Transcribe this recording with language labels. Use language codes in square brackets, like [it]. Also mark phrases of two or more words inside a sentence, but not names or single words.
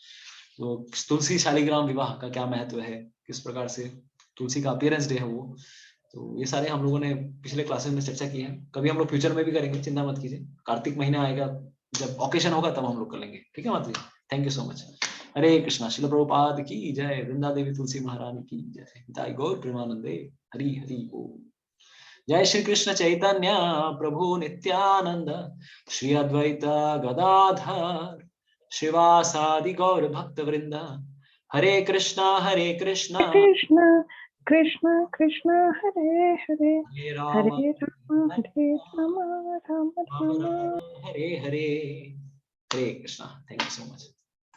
[hi] तो तुलसी शालिग्राम विवाह का क्या महत्व है, किस प्रकार से तुलसी का अपीयरेंस डे है वो, तो ये सारे हम लोगों ने पिछले क्लासेस में चर्चा की है। कभी हम लोग फ्यूचर में भी करेंगे, चिंता मत कीजिए। कार्तिक महीना आएगा, जब ओकेशन होगा तब हम लोग कर लेंगे, ठीक है माता जी। [en] thank you so much. [hi] हरे कृष्णा। श्रील प्रभुपाद की जय। वृंदा देवी तुलसी महारानी की जय। हिताई गौर प्रेमानंदे। हरि हरि बोल। जय श्री कृष्ण चैतन्य प्रभु नित्यानंद, श्री अद्वैत गदाधर श्रीवासादि गौर भक्त वृंदा। [sa] हरे कृष्णा कृष्णा कृष्ण कृष्ण कृष्ण हरे हरे हरे राम हरे राम हरे राम राम राम राम राम हरे हरे। हरे कृष्णा। [en] thank you so much.